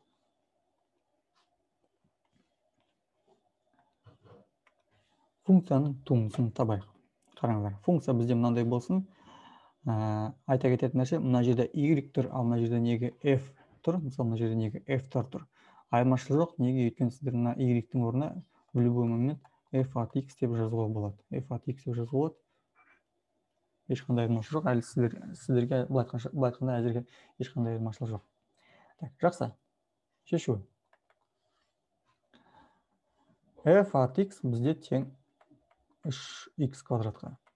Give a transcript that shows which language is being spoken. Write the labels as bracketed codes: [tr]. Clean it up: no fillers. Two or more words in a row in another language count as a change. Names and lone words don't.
[kk] Функцияның туындысын табайық. Қараңыздар, функция бізде мынандай болсын. Айта кететін нәрсе, мына жерде y тұр, ал мына жерде неге f тұр. Мысалы, мына жерде неге f тұр. Айырмашылық жоқ, неге өйткені сіздер мына y-тің орнына [ru] в любой момент f от x [kk] деп жазуға болады. [ru] F от x [kk] деп жазуға болады. Ешқандай айырмашылық жоқ, әлі сіздерге былай айтқанда әзірге ешқандай айырмашылық жоқ. Так, жақсы. Шешу. [ru] F от x [kk] бізде тең 3x квадратқа.